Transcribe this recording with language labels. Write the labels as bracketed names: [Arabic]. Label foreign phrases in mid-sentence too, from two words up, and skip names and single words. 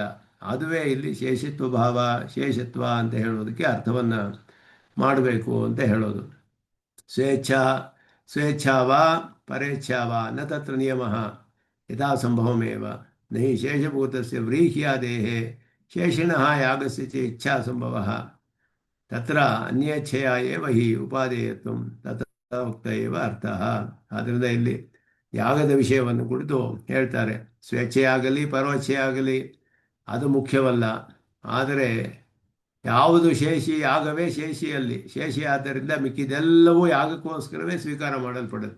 [Kannada] ಅದುವೇ ಇಲ್ಲಿ ಶೇಷತ್ವ ಭಾವ, ಶೇಷತ್ವ ಅಂತ ಹೇಳೋದಕ್ಕೆ ಅರ್ಥವನ್ನು ಮಾಡಬೇಕು ಅಂತ ಹೇಳೋದು. [Sanskrit] ಸ್ವೇಚ್ಛಾವಾ ಪರೇಚ್ಛಾವಾ ನ ತತ್ರ ನಿಯಮ ಯಥಾ ಸಂಭವಮೇವ ನಹಿ ಶೇಷಭೂತಸ್ಯ ವ್ರೀಹ್ಯಾದೇಹೇ ಶೇಷಿಣಃ ಯಾಗಸ್ಯ ಚ ಇಚ್ಛಾ ಸಂಭವಃ ತತ್ರ ಅನ್ಯೇಚ್ಛೆಯ ಏವ ಹಿ ಉಪಾದೇಯತ್ವಂ ತತ್ರ ಉಕ್ತ ಏವ ಅರ್ಥಃ. [Kannada] ಆದ್ದರಿಂದ ಇಲ್ಲಿ ಯಾಗದ ವಿಷಯವನ್ನು ಕುರಿತು ಹೇಳ್ತಾರೆ. ಸ್ವೇಚ್ಛೆಯಾಗಲಿ ಪರೋಚ್ಛೆಯಾಗಲಿ ಅದು ಮುಖ್ಯವಲ್ಲ. ಆದರೆ ಯಾವುದು ಶೇಷಿ, ಯಾಗವೇ ಶೇಷಿಯಲ್ಲಿ ಶೇಷಿ. ಆದ್ದರಿಂದ ಮಿಕ್ಕಿದೆಲ್ಲವೂ ಯಾಗಕ್ಕೋಸ್ಕರವೇ ಸ್ವೀಕಾರ ಮಾಡಲ್ಪಡುತ್ತೆ.